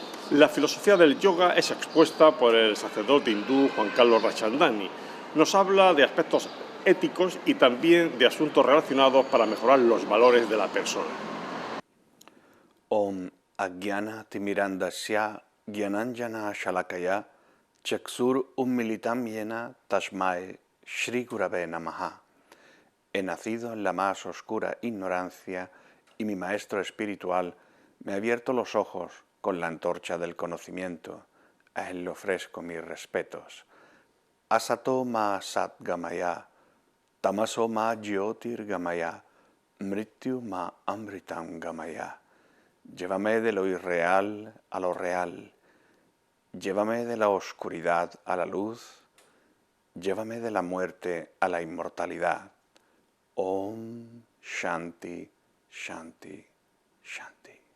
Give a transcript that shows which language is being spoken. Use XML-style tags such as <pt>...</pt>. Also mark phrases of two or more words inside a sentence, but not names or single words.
<es>La filosofía del yoga es expuesta por el sacerdote hindú Juan Carlos Rachandani. Nos habla de aspectos éticos y también de asuntos relacionados para mejorar los valores de la persona.</es> <sa>Om Agyana Timirandasya Gyananjana Shalakaya Chaksur Ummilitam Yena Tashmai Shri Gurave Namaha.</sa> <es>He nacido en la más oscura ignorancia y mi maestro espiritual me ha abierto los ojos con la antorcha del conocimiento. A él le ofrezco mis respetos.</es> <sa>Asato ma sat gamaya, tamaso ma jyotir gamaya, mrityu ma amritam gamaya.</sa> <es>Llévame de lo irreal a lo real, llévame de la oscuridad a la luz, llévame de la muerte a la inmortalidad.</es> <sa>Om Shanti, Shanti, Shanti.</sa>